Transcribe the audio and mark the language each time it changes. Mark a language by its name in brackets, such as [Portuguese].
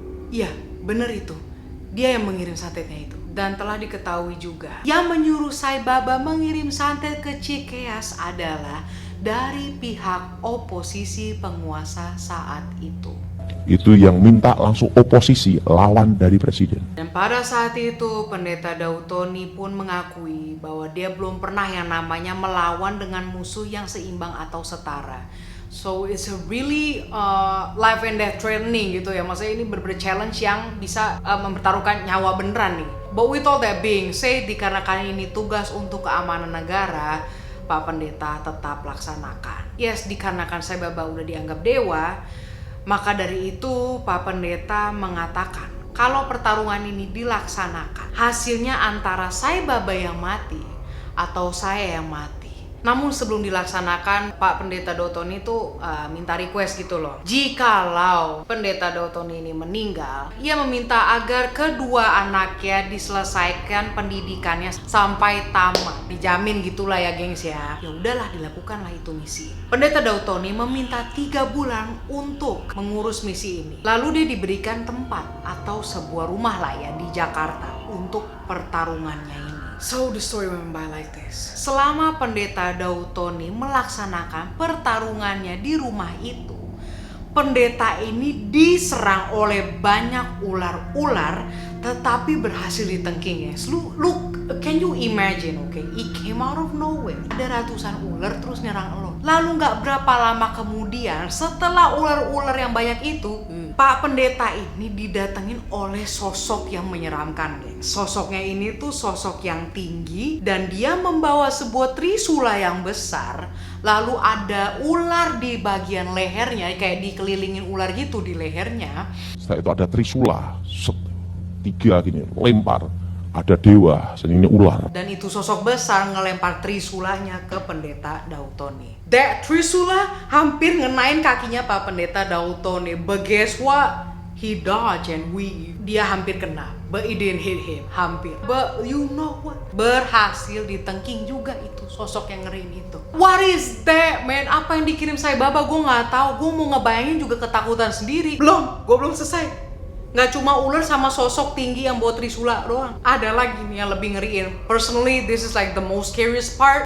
[Indonesian] Iya, bener itu. Dia yang mengirim santetnya itu. Dan telah diketahui juga, yang menyuruh Sai Baba mengirim santet ke Cikeas adalah dari pihak oposisi penguasa saat itu. Itu yang minta langsung oposisi, lawan dari presiden. Dan pada saat itu Pendeta Daud Tony pun mengakui bahwa dia belum pernah yang namanya melawan dengan musuh yang seimbang atau setara. [English] So it's a really life and death training [Indonesian] gitu ya. Maksudnya ini bener-bener challenge yang bisa mempertaruhkan nyawa beneran nih. [English] But with all that being said, [Indonesian] dikarenakan ini tugas untuk keamanan negara, Pak Pendeta tetap laksanakan. Yes, dikarenakan Sai Baba udah dianggap dewa, maka dari itu Pak Pendeta mengatakan kalau pertarungan ini dilaksanakan, hasilnya antara Sai Baba yang mati atau saya yang mati. Namun sebelum dilaksanakan, Pak Pendeta Dautoni itu minta request gitu loh. Jikalau Pendeta Dautoni ini meninggal, ia meminta agar kedua anaknya diselesaikan pendidikannya sampai tamat. Dijamin gitulah ya gengs ya. Ya udahlah, dilakukanlah itu misi. Pendeta Dautoni meminta 3 bulan untuk mengurus misi ini. Lalu dia diberikan tempat atau sebuah rumah lah ya di Jakarta untuk pertarungannya ini. [English] So the story went by like this. [Indonesian] Selama Pendeta Dautoni melaksanakan pertarungannya di rumah itu, pendeta ini diserang oleh banyak ular-ular, tetapi berhasil ditengking ya. [English] Look, can you imagine, okay? It came out of nowhere. [Indonesian] Ada ratusan ular terus nyerang lo. Lalu nggak berapa lama kemudian, setelah ular-ular yang banyak itu, Pak Pendeta ini didatengin oleh sosok yang menyeramkan. Sosoknya ini tuh sosok yang tinggi dan dia membawa sebuah trisula yang besar. Lalu ada ular di bagian lehernya, kayak dikelilingin ular gitu di lehernya. Setelah itu ada trisula, 3 gini, lempar. Ada dewa, ini ular. Dan itu sosok besar ngelempar trisulanya ke Pendeta Dautoni. That trisula hampir ngenain kakinya Pak Pendeta Dautoni. [English] But guess what? He dodged and [Indonesian] dia hampir kena. [English] But it didn't hit him, [Indonesian] hampir. [English] But you know what? [Indonesian] Berhasil ditengking juga itu sosok yang ngeriin itu. [English] What is that, man? [Indonesian] Apa yang dikirim Sai Baba? Gue nggak tahu. Gue mau ngebayangin juga ketakutan sendiri. Gue belum selesai. Nggak cuma ular sama sosok tinggi yang bawa trisula doang. Ada lagi nih yang lebih ngeriin. [English] Personally, this is like the most scariest part.